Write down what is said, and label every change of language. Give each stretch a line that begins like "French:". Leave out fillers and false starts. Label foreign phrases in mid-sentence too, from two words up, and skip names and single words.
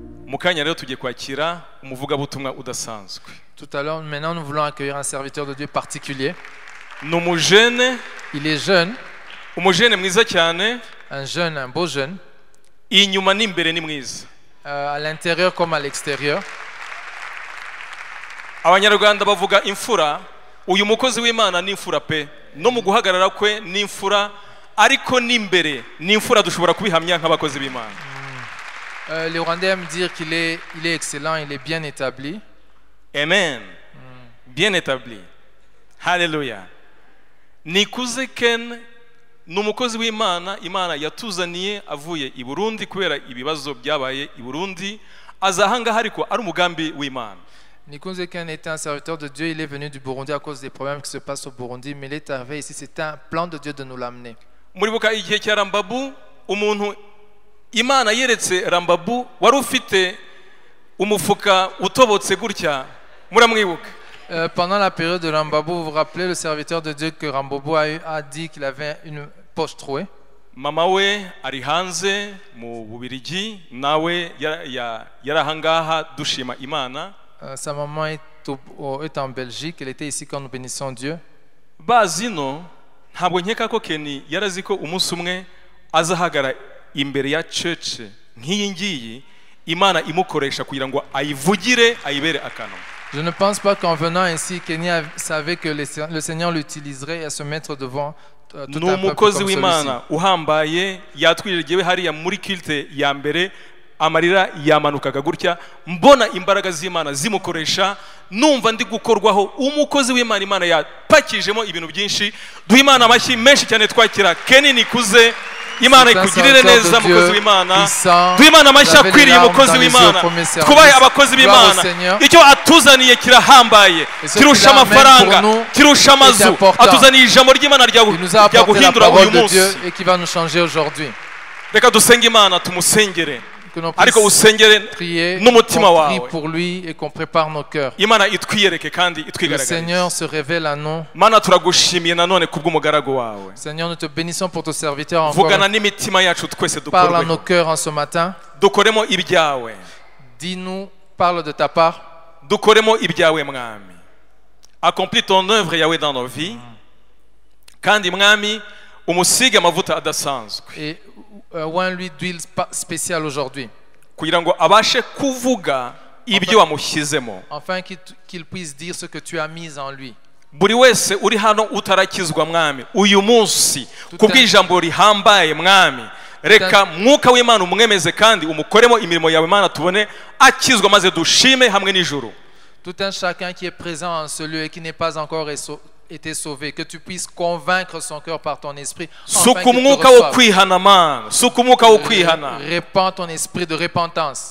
Kinyarwanda: Mukanya rero tugiye kwakira umuvugabutumwa udasanzwe.
French: Tout à l'heure, maintenant nous voulons accueillir un serviteur de Dieu particulier.
Kinyarwanda: Numujene,
French: Il est jeune,
Kinyarwanda: umujene mwiza cyane,
French: un beau jeune,
Kinyarwanda: inyuma n'imbere ni mwiza.
French: à l'intérieur comme à l'extérieur.
Kinyarwanda: Abanyarwanda bavuga imfura, uyu mukozi w'Imana ni imfura pe, no mu guhagarara kwe ni imfura, ariko n'imbere ni imfura dushobora kubihamya nk'abakozi b'Imana.
French: Les Rwandais aiment dire qu'il est excellent, il est bien établi. Amen. Bien établi. Hallelujah.
Kinyarwanda: Nikuze Ken ni umukozi w'Imana, Imana yatuzaniye avuye i Burundi kubera ibibazo byabaye i Burundi, azahanga hariko ari umugambi w'Imana.
French: Nikuze Ken était un serviteur de Dieu, il est venu du Burundi à cause des problèmes qui se passent au Burundi, mais il est arrivé ici, c'était un plan de Dieu de nous l'amener.
Kinyarwanda: Muribuka igihe cya Rambabu, umuntu Imana yeretse Rambabu wari ufite umufuka utobotse gutya, muramwibuka?
French: Pendant la période de Rambabu, vous vous rappelez le serviteur de Dieu que Rambabu a dit qu'il avait une poche trouée?
Kinyarwanda: Mama we ari hanze mu Bubirigi, nawe yarahangaha dushima Imana.
French: Sa maman est en Belgique, elle était ici quand nous bénissons Dieu.
Kinyarwanda: Bazino ntabwo nkeka ko Kenny yarazi ko umunsi umwe azahagara imbere ya church nk'iyi ngiyi, Imana imukoresha kugira ngo ayivugire ayibere akanwa.
French: Je ne pense pas qu'en venant ici, Kenny savait que le Seigneur l'utiliserait à se mettre devant tout un peuple comme celui-ci.
Kinyarwanda: W'Imana uhambaye yatwirigiwe hariya muri kilte ya mbere, amarira yamanukaga gutya, mbona imbaraga z'Imana zimukoresha, numva ndi gukorwaho. Umukozi w'Imana, Imana yapakijemo ibintu byinshi. Duha Imana amashyi menshi cyane twakira Kenny Nikuze. Imana ikugirire neza mukozi w'Imana. Duha Imana amashyi akwiriye umukozi w'Imana. Twubahe abakozi b'Imana. Icyo atuzaniye kirahambaye, kirusha amafaranga, kirusha amazu. Atuzaniye ijambo ry'Imana ryaguhindura uyu munsi. Reka dusenge Imana, tumusengere. Ariko usengere n'umutima wawe.
French: Pour lui et qu'on prépare nos cœurs.
Kinyarwanda: Imana itwiyereke kandi itwigaragarize.
French: Le Seigneur se révèle à nous.
Kinyarwanda: Mana turagushimiye nanone kubw'umugaragu wawe.
French: Seigneur, nous te bénissons pour ton serviteur encore.
Kinyarwanda: Vugana n'imitima yacu twese dukorwe.
French: Parle à nos cœurs en ce matin.
Kinyarwanda: Dukoremo ibyawe.
French: Dis-nous, parle de ta part.
Kinyarwanda: Dukoremo ibyawe mwami.
French: Accomplis ton œuvre Yahweh dans nos vies.
Kinyarwanda: Kandi mwami umusige amavuta adasanzwe.
French: Et oint lui d'huile spéciale aujourd'hui.
Kinyarwanda: Kugira ngo abashe kuvuga ibyo wamushyizemo.
French: Enfin qu'il puisse dire ce que tu as mis en lui.
Kinyarwanda: Buri wese uri hano utarakizwa mwami, uyu munsi kubw'ijambo rihambaye mwami, reka mwuka w'Imana umwemeze kandi umukoremo imirimo yawe Mana, tubone akizwa maze dushime hamwe n'ijuru.
French: Tout un chacun qui est présent en ce lieu et qui n'est pas encore été sauvé, que tu puisses convaincre son cœur par ton esprit. Répands ton esprit de repentance.